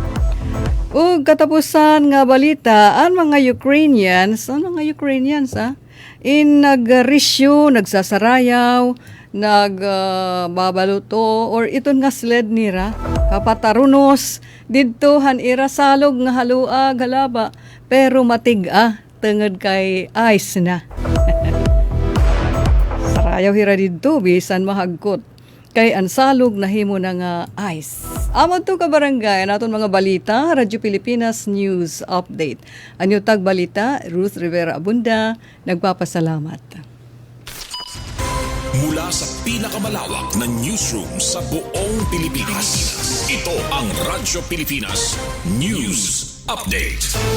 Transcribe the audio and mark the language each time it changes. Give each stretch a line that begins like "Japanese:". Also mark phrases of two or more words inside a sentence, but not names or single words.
Waray: O katapusan nga balita, ang mga Ukrainians nagrisyo, nagsasarayaw, nagbabaluto, or iton nga sled nira, kapatarunos, didto han ira salog nga haluag halaba, pero matig-a, tenged kay ice na. Sarayaw hira didto, bisan mahagkot. Kay ansalog na himo na nga ice. Amod to ka barangay, naton mga balita, Radyo Pilipinas News Update. Anyo tag balita, Ruth Rivera Abunda, nagpapasalamat.
Filipino: Mula sa pinakamalawak na newsroom sa buong Pilipinas. Ito ang Radyo Pilipinas News Update.